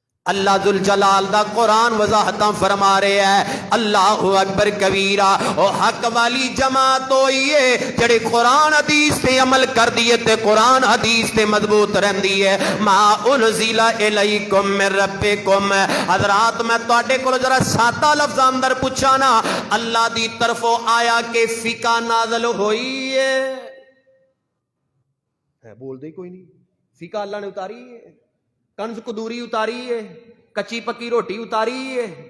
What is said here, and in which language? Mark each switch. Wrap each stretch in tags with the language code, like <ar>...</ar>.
<pa>اللہ ذوالجلال دا قرآن وضاحتاں فرما رہے ہیں اللہ اکبر کبیرہ. او حق والی جماعت ہوئی ہے جڑے قرآن حدیث تے عمل کر دیے تے قرآن حدیث تے مضبوط رہندی ہے.</pa> <ar>ما انزل الیکم من ربکم.</ar> <pa>حضرات میں تواڈے کول ذرا سادہ لفظ اندر پوچھا نا, اللہ دی طرفوں آیا کہ فقہ نازل ہوئی ہے؟ بول دے کوئی نہیں. فقہ اللہ نے اتاری ہے, کنز قدوری اتاری ہے, کچی پکی روٹی اتاری ہے.</pa>